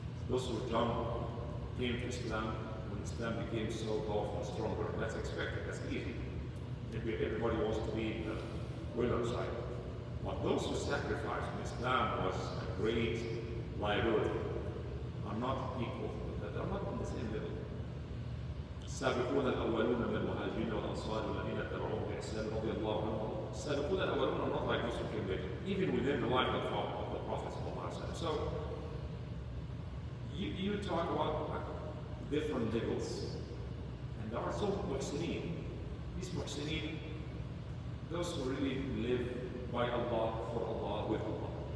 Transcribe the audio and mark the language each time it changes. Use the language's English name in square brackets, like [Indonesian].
[English] Those who came to Islam when Islam became so powerful and stronger. That's expected, that's easy. Everybody wants to be the winner side. But those who sacrificed when Islam was a great liability are not equal, they are not on the same level. [Arabic] السابقون الأولون من المهاجرين والأنصار والذين اتبعوهم بإحسان رضي الله عنهم. السابقون الأولون [English] are not like those who came later, even within the life of the Prophet. So you talk about different levels. And there are some muhsineen. These muhsineen, those who really live by Allah, for Allah, with Allah.